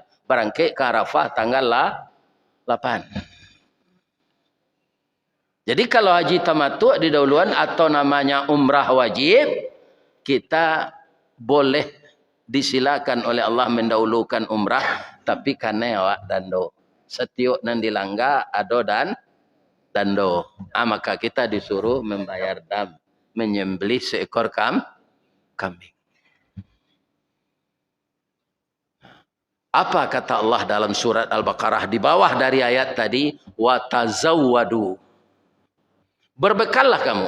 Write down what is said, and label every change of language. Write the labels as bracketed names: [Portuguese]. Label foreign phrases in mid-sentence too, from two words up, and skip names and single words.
[Indonesian] Berangkat ke Arafah tanggal 8. Jadi kalau haji tamattu' didahuluan atau namanya umrah wajib, kita boleh disilakan oleh Allah mendahulukan umrah. [Minangkabau] Tapi karena awak dando. Setiuk nan dilangga ado dan dando. [Indonesian] Maka kita disuruh membayar dam. Menyembelih seekor kambing. Apa kata Allah dalam surat Al-Baqarah di bawah dari ayat tadi? Watazawwadu. Berbekallah kamu.